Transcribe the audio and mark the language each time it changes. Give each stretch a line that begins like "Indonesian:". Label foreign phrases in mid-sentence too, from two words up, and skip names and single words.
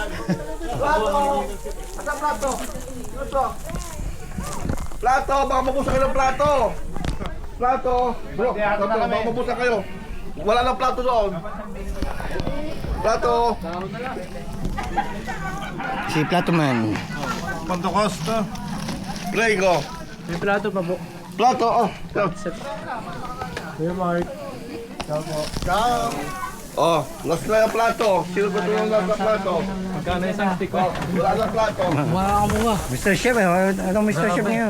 Filipino: Plato, baka mabusan kayo ng plato. Plato. Bro, plato, baka mabusan kayo. Wala nang plato doon. Plato. Si Plato Man.
Italian: Quanto costa?
Filipino: Prego. May plato pa po. Plato, oh. Kuya Mark. Oh, last na yung plato. Sino ba ito yung last na plato? Magkano isang stick Oh, wala na plato. Mr. Chef, anong Mr. Chef ngayon?